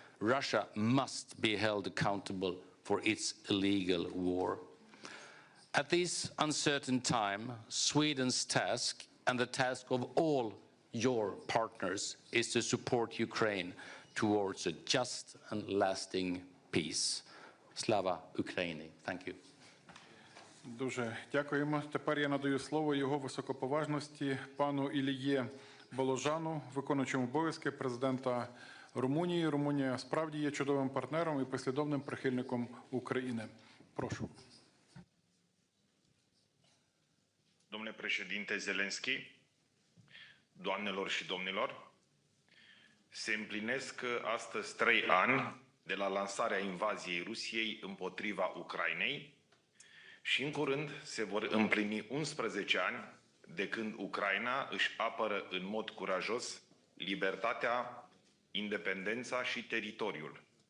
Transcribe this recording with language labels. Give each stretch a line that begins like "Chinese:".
English: Russia must be held accountable for its illegal war. At this uncertain time, Sweden's task and the task of all your partners is to support Ukraine towards a just and lasting peace.
Ukrainian: Slava Ukraini.
English: Thank you.
Ukrainian: Дуже дякуємо. Тепер я надаю слово його високоповажності пану Іліє Боложану, виконуючому обов'язки президента Румунії. Румунія справді є чудовим партнером і послідовним прихильником України. Прошу.
Romanian: Domnule președinte Zelenskiy, doamnelor și domnilor, se împlinesc astăzi 3 ani de la lansarea invaziei Rusiei împotriva Ucrainei și în curând se vor împlini 11 ani de când Ucraina își apără în mod curajos libertatea, independența și teritoriul.